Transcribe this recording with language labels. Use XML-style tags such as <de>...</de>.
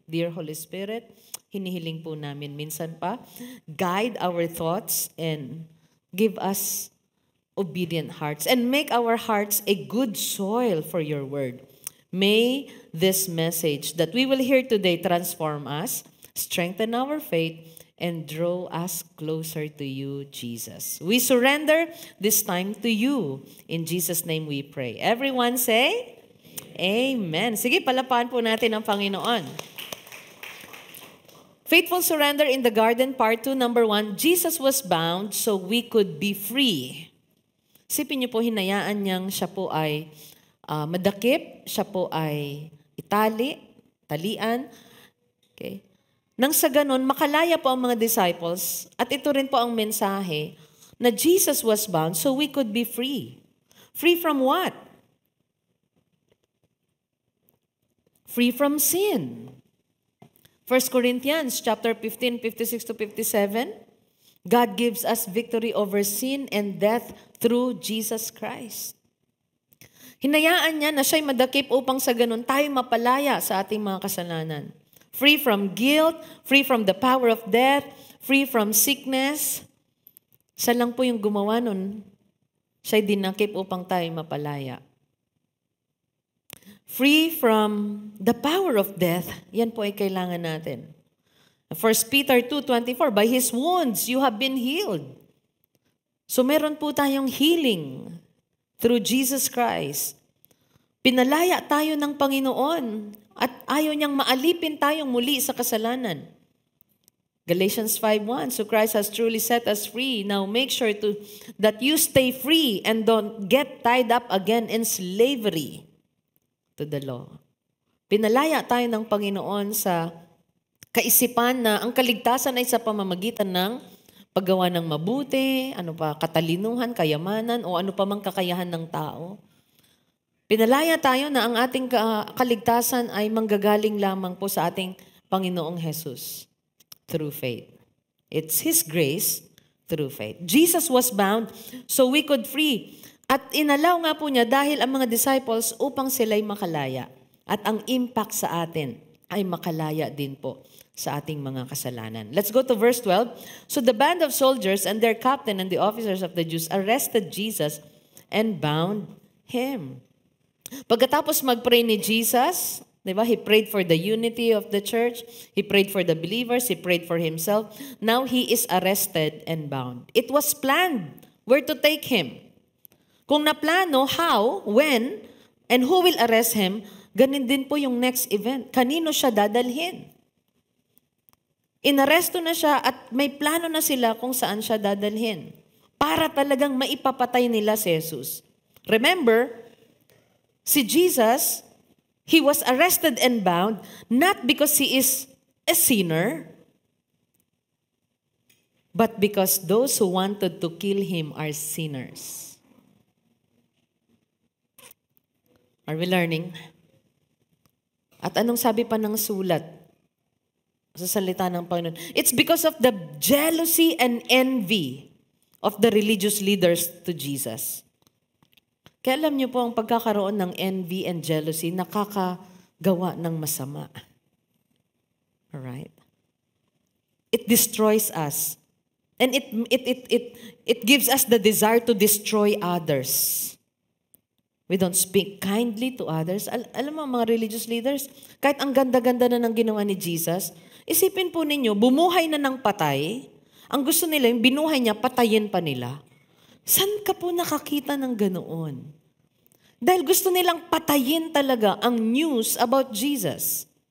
<en>Dear Holy Spirit,</en> <tl>hinihiling po namin minsan pa,</tl> <en>guide our thoughts and give us obedient hearts and make our hearts a good soil for your word. May this message that we will hear today transform us, strengthen our faith, and draw us closer to you, Jesus. We surrender this time to you. In Jesus' name we pray. Everyone say, Amen.</en> <tl>Sige, palapaan po natin ang Panginoon.</tl> <en>Faithful surrender in the garden, part 2, number 1. Jesus was bound so we could be free.</en> <tl>Isipin niyo po, hinayaan niyang siya po ay madakip, siya po ay talian. Okay. Nang sa ganon, makalaya po ang mga disciples, at ito rin po ang mensahe, na</tl> <en>Jesus was bound so we could be free. Free from what? Free from sin. 1 Corinthians chapter 15, 56 to 57, God gives us victory over sin and death through Jesus Christ.</en> <tl>Hinayaan niya na siya'y madakip upang sa ganun tayo mapalaya sa ating mga kasalanan.</tl> <en>free from guilt, free from the power of death, free from sickness.</en> <tl>Siya lang po yung gumawa nun. Siya'y dinakip upang tayo mapalaya.</tl> <en>Free from the power of death,</en> <tl>yan po ay kailangan natin.</tl> <en>1 Peter 2:24, by His wounds you have been healed. So</en> <tl>meron po tayong</tl> <en>healing through Jesus Christ.</en> <tl>Pinalaya tayo ng Panginoon at ayaw niyang maalipin tayong muli sa kasalanan.</tl> <en>Galatians 5:1, so Christ has truly set us free. Now make sure that you stay free and don't get tied up again in slavery to the law.</en> <tl>Pinalaya tayo ng Panginoon sa kaisipan na ang kaligtasan ay sa pamamagitan ng paggawa ng mabuti, katalinuhan, kayamanan, o ano pa mang kakayahan ng tao. Pinalaya tayo na ang ating kaligtasan ay manggagaling lamang po sa ating Panginoong Jesus</tl> <en>through faith. It's His grace through faith. Jesus was bound so we could free.</en> <tl>At inalaw nga po niya dahil ang mga disciples upang sila'y makalaya. At ang impact sa atin ay makalaya din po sa ating mga kasalanan.</tl> <en>Let's go to verse 12. So the band of soldiers and their captain and the officers of the Jews arrested Jesus and bound Him.</en> <tl>Pagkatapos mag-pray ni Jesus, di ba?</tl> <en>He prayed for the unity of the church. He prayed for the believers. He prayed for Himself. Now He is arrested and bound. It was planned where to take Him.</en> <tl>Kung naplano,</tl> <en>how, when, and who will arrest Him,</en> <tl>ganin din po yung</tl> <en>next event.</en> <tl>Kanino siya dadalhin? Inaresto na siya at may plano na sila kung saan siya dadalhin. Para talagang maipapatay nila si Jesus.</tl> <en>Remember, si Jesus, He was arrested and bound not because He is a sinner, but because those who wanted to kill Him are sinners. Are we learning?</en> <tl>At anong sabi pa ng sulat sa salita ng Panginoon?</tl> <en>It's because of the jealousy and envy of the religious leaders to Jesus.</en> <tl>Kaya alam niyo po, ang pagkakaroon ng envy and jealousy, nakakagawa ng masama.</tl> <en>Alright? It destroys us. And it gives us the desire to destroy others. We don't speak kindly to others.</en> <tl>Alam mo, mga religious leaders, kahit ang ganda-ganda na ng ginawa ni Jesus, isipin po ninyo, bumuhay na ng patay, ang gusto nila, yung binuhay niya, patayin pa nila. Saan ka po nakakita ng ganoon? Dahil gusto nilang patayin talaga ang news about Jesus.</tl>